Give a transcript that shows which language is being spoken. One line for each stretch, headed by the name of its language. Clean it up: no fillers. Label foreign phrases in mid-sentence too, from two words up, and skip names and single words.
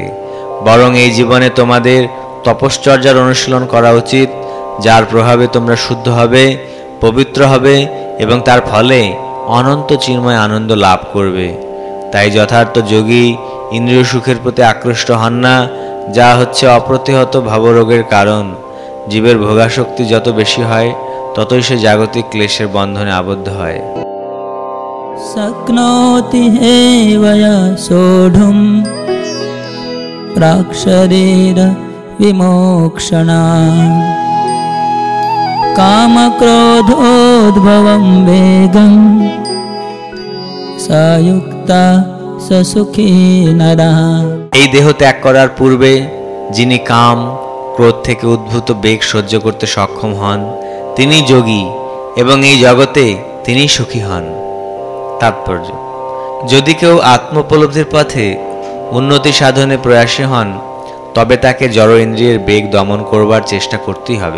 Bangla: বরং এই জীবনে তোমাদের তপশ্চর্যার অনুশীলন করা উচিত, যার প্রভাবে তোমরা শুদ্ধ হবে, পবিত্র হবে এবং তার ফলে অনন্ত চিন্ময় আনন্দ লাভ করবে। তাই যথার্থ যোগী ইন্দ্রিয় সুখের প্রতি আকৃষ্ট হন না, যা হচ্ছে অপ্রতিহত ভবরোগের কারণ। জীবের ভোগাসক্তি যত বেশি হয়, ততই সে জাগতিক ক্লেশের বন্ধনে আবদ্ধ হয়।
Sanskrit: शक्नोति हेवया सोढुं प्राक्शरीर विमोक्षणा कामक्रोधोद्भवं वेगं सायुक्ता ससुखी नरा।
Bangla: এই দেহ ত্যাগ করার পূর্বে যিনি কাম ক্রোধ থেকে উদ্ভূত বেগ সহ্য করতে সক্ষম হন, তিনি যোগী এবং এই জগতে তিনি সুখী হন। তাৎপর্য: যদি কেউ আত্মোপলব্ধির পথে উন্নতি সাধনে প্রয়াসী হন, তবে তাকে জড় ইন্দ্রিয়ের বেগ দমন করবার চেষ্টা করতেই হবে।